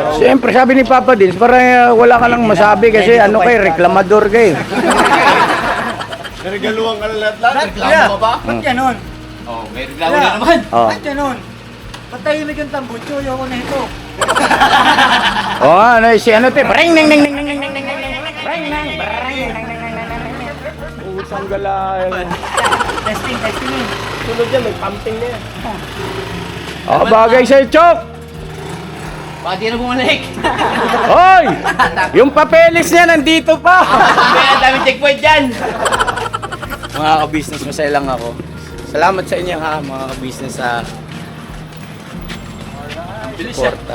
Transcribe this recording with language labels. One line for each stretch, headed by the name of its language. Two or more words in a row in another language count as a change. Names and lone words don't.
Filipino: Siyempre, sabi ni Papa Dins, para wala ka lang masabi kasi
English: Ready to
Filipino: kay fight ka. reklamador kay. Naregaluhan ka na lahat-lahat. Kuya, Reklamo ka ba? ba't ganon? Oh, may reklamo na naman. Oh. Ba't ganon? Ba't tahimik yung tambutso? Ayoko na ito. Oh, ano si ano te? Bring ning ning ning ning ning ning ning ning ning. Bring ning bring ning ning ning ning. Usang galay. Testing. Sunod yan, may pumping na yan. Oh, bagay sa Chok. Baka di na bumalik. Hoy! Yung papeles niya nandito pa. Kaya ang daming checkpoint dyan. Mga ka-business, masaya lang ako. Salamat sa inyo ha, mga ka-business sa suporta.